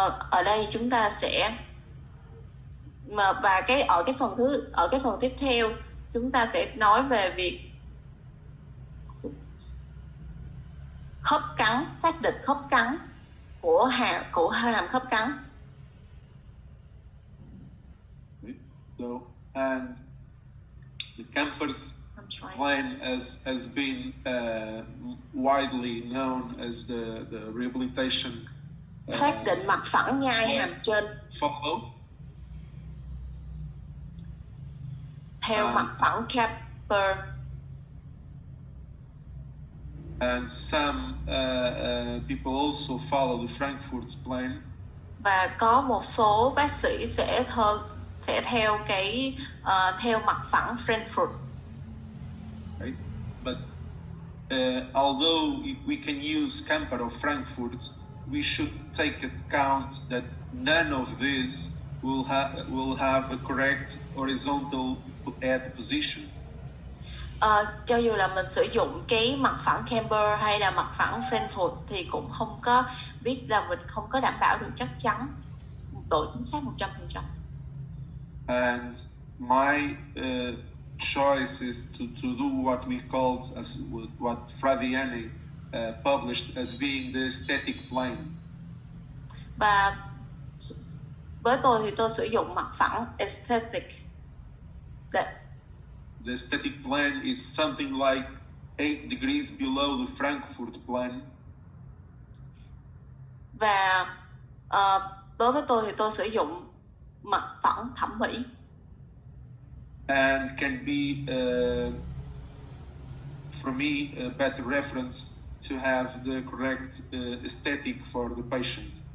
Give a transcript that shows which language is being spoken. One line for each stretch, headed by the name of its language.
Vietnamese: Ở đây chúng ta sẽ và ở cái phần tiếp theo chúng ta sẽ nói về việc khớp cắn, xác định khớp cắn của hàm khớp cắn.
English: So, and the Kemper's plan has been widely known as the rehabilitation
Vietnamese: Xác định mặt phẳng nhai hàm trên
English: follow.
Vietnamese: theo mặt phẳng Kemper.
English: And some people also follow the Frankfurt plan.
Vietnamese: Và có một số bác sĩ sẽ theo theo mặt phẳng Frankfurt.
English: Right? But although we can use Kemper or Frankfurt, we should take account that none of these will have a correct horizontal head position.
Vietnamese: Cho dù là mình sử dụng cái mặt phẳng Kemper hay là mặt phẳng Frankfurt thì cũng không có biết là mình không có đảm bảo được chắc chắn độ chính xác 100%.
English: And my choice is to do what we called as what Fradiani published as being the aesthetic plane.
Vietnamese: Và với tôi thì tôi sử dụng mặt phẳng aesthetic.
English: The aesthetic plane is something like 8 degrees below the Frankfurt plane.
Vietnamese: Và đối với tôi thì tôi sử dụng mặt phẳng thẩm mỹ.
English: And can be, for me, a better reference to have the correct aesthetic for the patient.